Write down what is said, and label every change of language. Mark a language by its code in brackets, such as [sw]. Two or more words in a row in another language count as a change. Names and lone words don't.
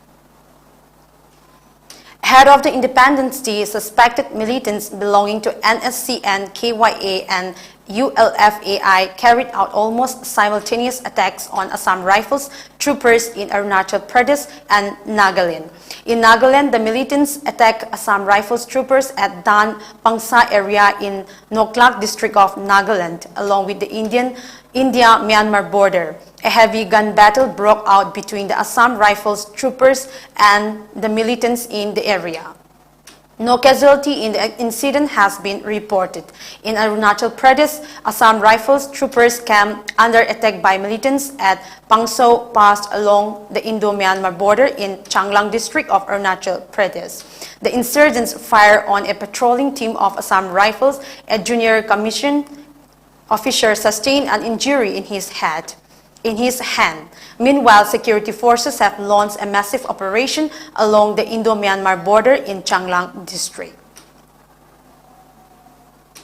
[en] Head of the Independence Day, suspected militants belonging to NSCN, KYA and ULFAI carried out almost simultaneous attacks on Assam Rifles troopers in Arunachal Pradesh and Nagaland. In Nagaland, the militants attacked Assam Rifles troopers at Dan Pangsa area in Noklak district of Nagaland, along with the India-Myanmar border. A heavy gun battle broke out between the Assam Rifles troopers and the militants in the area. No casualty in the incident has been reported. In Arunachal Pradesh, Assam Rifles troopers came under attack by militants at Pangso Pass along the Indo-Myanmar border in Changlang district of Arunachal Pradesh. The insurgents fired on a patrolling team of Assam Rifles. A junior commissioned officer sustained an injury in his hand. Meanwhile, security forces have launched a massive operation along the Indo-Myanmar border in Changlang district.